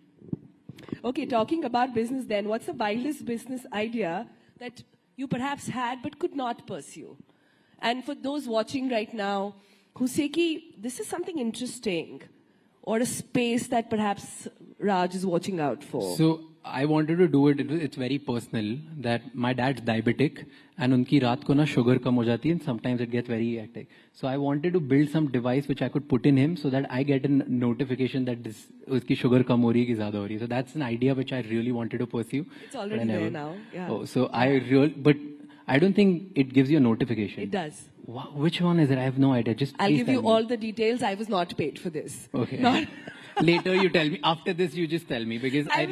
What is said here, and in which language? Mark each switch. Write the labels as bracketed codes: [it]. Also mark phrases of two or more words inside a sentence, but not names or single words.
[en] Okay, talking about business then, what's the wildest business idea that you perhaps had but could not pursue? And for those watching right now who say, ki, this is something interesting, or a space that perhaps Raj is watching out for? So I wanted to do it. It's very personal that my dad's diabetic and [hi] उनकी रात को ना शुगर कम हो जाती [en] and sometimes it gets very hectic. So I wanted to build some device which I could put in him so that I get a notification that this [hi] उसकी शुगर कम हो रही है कि ज़्यादा हो रही है [en] ki zyada ho rahi hai. So that's an idea which I really wanted to pursue. It's already there now. Yeah. Oh, so but I don't think it gives you a notification. It does. Wow, which one is it? I have no idea. Just I'll please give you tell me. all the details. I was not paid for this. Okay. Not Later you tell me. After this you just tell me because I